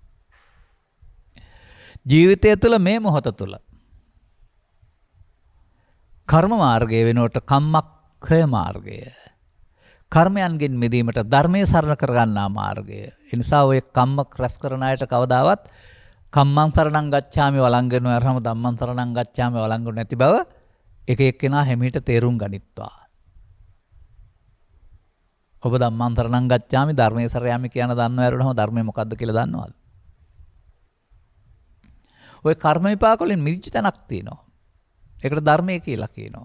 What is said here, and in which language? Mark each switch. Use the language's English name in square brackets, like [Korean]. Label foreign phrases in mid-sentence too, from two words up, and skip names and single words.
[Sinhala] ජීවිතය තුළ මේ මොහොත තුළ කර්ම මාර්ගය වෙනුවට කම්මක්ඛය මාර්ගය. කර්මයන්ගෙන් මිදීමට ධර්මයේ සරණ කරගන්නා මාර්ගය. ඒ නිසා ඔය කම්මක් රැස් කරන අයට කවදාවත් [Pali] කම්මං සරණං ගච්ඡාමි [Sinhala] වළංගන වරම [Pali] ධම්මං සරණං ගච්ඡාමි [Sinhala] වළංගන නැති බව එක එක්කෙනා හැමීට තේරුම් ගනිත්වා. ඔබ [Pali] ධම්මං සරණං ගච්ඡාමි [Sinhala] ධර්මයේ සරණ යමි කියන දන්නව ඇරුණම ධර්මය මොකද්ද කියලා දන්නවද? ඔය කර්ම විපාක වලින් මිදිච්ච තැනක් තියෙනවා. ඒකට ධර්මය කියලා කියනවා.